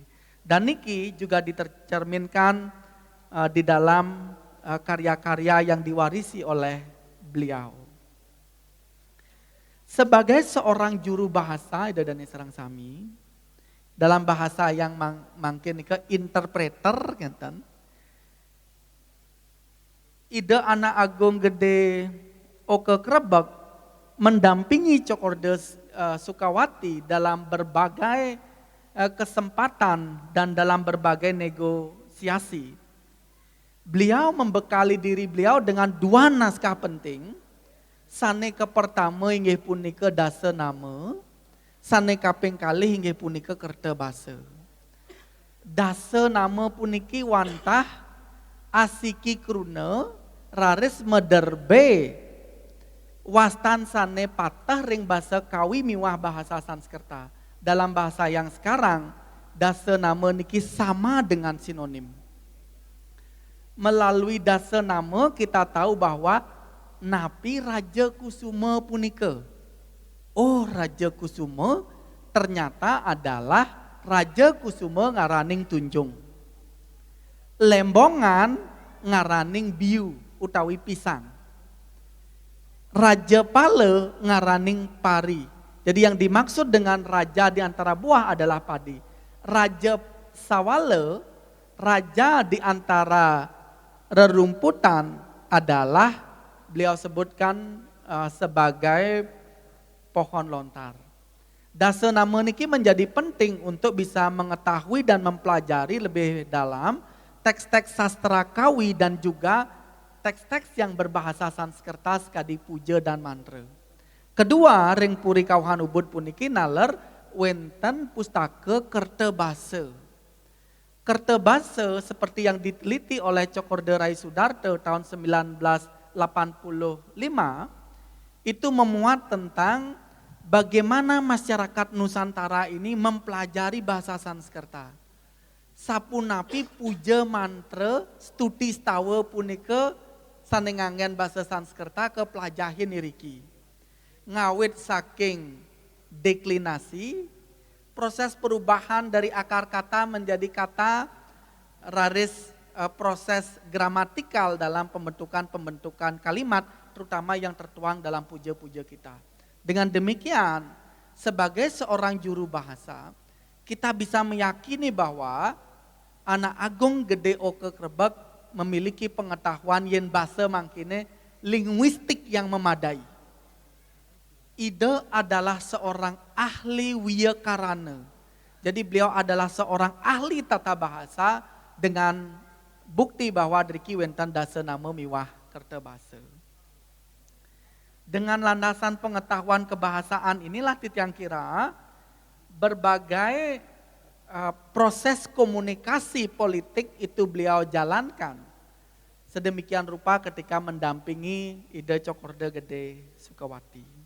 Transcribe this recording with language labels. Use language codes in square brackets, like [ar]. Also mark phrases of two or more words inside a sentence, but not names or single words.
[id] Dan niki juga ditercerminkan di dalam karya-karya yang diwarisi oleh beliau. Sebagai seorang juru bahasa [ban] Ida dan Serang Sami, [id] dalam bahasa yang mungkin ke interpreter, [ban] ngeten. [id] Ida anak agung gede Oke Krebek mendampingi Cokordes Sukawati dalam berbagai kesempatan dan dalam berbagai negosiasi. Beliau membekali diri beliau dengan 2 naskah penting. [ban] Sane ke pertama inggih punika dasa nama, sane kaping kalih inggih punika kerta basa. Dasa nama puniki wantah asiki kruna raris mederbe wastan sane patah ring basa kawi miwah bahasa Sanskerta. [id] Dalam bahasa yang sekarang, dasa nama niki sama dengan sinonim. Melalui dasa nama kita tahu bahwa [ban] Napi Raja Kusuma punika. [id] Oh, Raja Kusuma ternyata adalah Raja Kusuma [ban] ngaraning Tunjung. Lembongan ngaraning Biu utawi pisang. Raja Pale ngaraning pari. [id] Jadi yang dimaksud dengan raja di antara buah adalah padi. Raja Sawale, raja di antara rerumputan adalah beliau sebutkan sebagai pohon lontar. Dasa nama niki menjadi penting untuk bisa mengetahui dan mempelajari lebih dalam teks-teks sastra kawi dan juga teks-teks yang berbahasa Sanskerta sekadi puja dan mantra. Kedua, [ban] ring puri kauhan ubud puniki naler wenten pustaka kerta basa. [id] Kerta basa seperti yang diteliti oleh Cokorde Rai Sudarto tahun 1985 itu memuat tentang bagaimana masyarakat Nusantara ini mempelajari bahasa Sanskerta. [ban] Sapunapi puja mantra stuti stawa punika sanengangen bahasa Sanskerta ke pelajahin iriki. Ngawit saking [id] deklinasi, proses perubahan dari akar kata menjadi kata raris proses gramatikal dalam pembentukan kalimat terutama yang tertuang dalam puja-puja kita. Dengan demikian, sebagai seorang juru bahasa, kita bisa meyakini bahwa anak agung gede Oke Krebek memiliki pengetahuan [ban] yen bahasa mangkine [id] linguistik yang memadai. Ide adalah seorang ahli wiyakarana. Jadi beliau adalah seorang ahli tata bahasa dengan bukti bahwa [ban] driki wenten dasa nama miwah kerta basa. [id] Dengan landasan pengetahuan kebahasaan inilah titiang kira berbagai proses komunikasi politik itu beliau jalankan. Sedemikian rupa ketika mendampingi Ide Cokorde Gede Sukawati.